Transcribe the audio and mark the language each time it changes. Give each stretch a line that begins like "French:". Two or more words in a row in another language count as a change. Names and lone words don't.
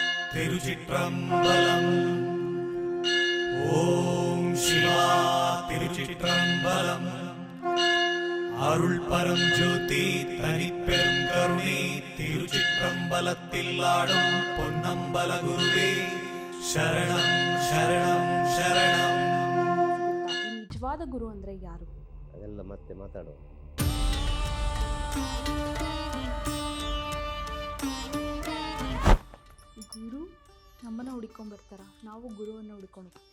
Tamil: திருச்சிற்றம்பலம். ஓம் சிவா திருச்சிற்றம்பலம். அருள் பரம் ஜோதி தனிப்பெரும் கருணை திருச்சிற்றம்பலத்தில் ஆடும் பொன்னம்பல குருவே
Kannada: ಶರಣಂ ಶರಣಂ ಶರಣಂ. ನಿಜವಾದ ಗುರು ಅಂದ್ರೆ ಯಾರು? ಅದೆಲ್ಲ ಮತ್ತೆ ಮಾತಾಡುವ. ಗುರು ನಮ್ಮನ್ನ ಹುಡ್ಕೊಂಡ್ ಬರ್ತಾರ, ನಾವು ಗುರುವನ್ನ ಹುಡ್ಕೊಂಡು ಹೋಗ್ತೀವ.